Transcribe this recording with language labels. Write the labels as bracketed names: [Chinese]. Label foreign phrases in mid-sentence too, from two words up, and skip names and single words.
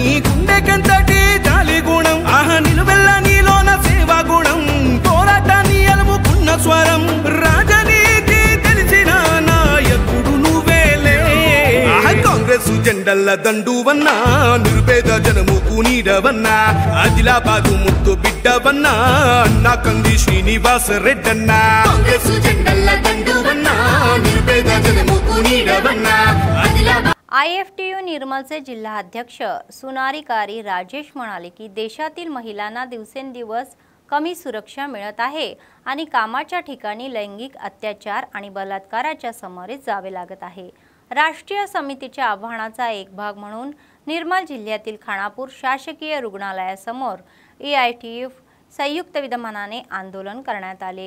[Telugu] గుండెకెంతటి జాలి గుణం ఆహ నిలువెల్ల నీలోన సేవా గుణం పోరాటాన్ని అలుముకున్న స్వరం రాజనీతి తెలిసిన నాయకుడు నువ్వేలే కాంగ్రెస్ జెండల్ల దండువన్నా నిర్భేద జనముకు నీడవన్నా ఆదిలాబాదు ముద్దు బిడ్డవన్నా అన్నా కంది శ్రీనివాస రెడ్డన్నా కాంగ్రెస్ జెండల్ల దండువన్నా నిర్భేద జనముకు నీడవన్నా [Marathi] IFTU निर्मलचे जिल्हा अध्यक्ष सुनारिकारी राजेश म्हणाले की देशातील महिलांना दिवसेंदिवस कमी सुरक्षा मिळत आहे आणि कामाच्या ठिकाणी लैंगिक अत्याचार आणि बलात्काराच्या समोर जावे लागत आहे। राष्ट्रीय समितीच्या आव्हानाचा एक भाग म्हणून निर्मल जिल्ह्यातील खानापूर शासकीय रुग्णालयासमोर AITF संयुक्त विद्यमानाने आंदोलन करण्यात आले।